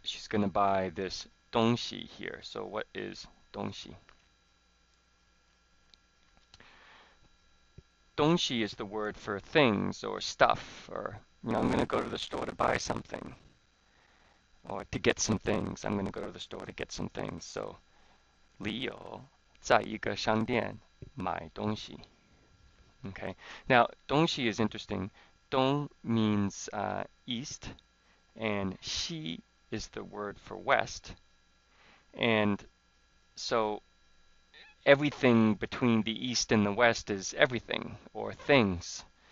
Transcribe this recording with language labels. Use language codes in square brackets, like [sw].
[en] She's going to buy this 东西 here. So what is 东西? 东西 is the word for things or stuff, or I'm going to go to the store to buy something, or to get some things. I'm going to go to the store to get some things. [zh] So 李友在一个商店买东西. [en] Okay. Now 东西 is interesting. 东 means east, and 西 is the word for west. And so everything between the east and the west is everything or things.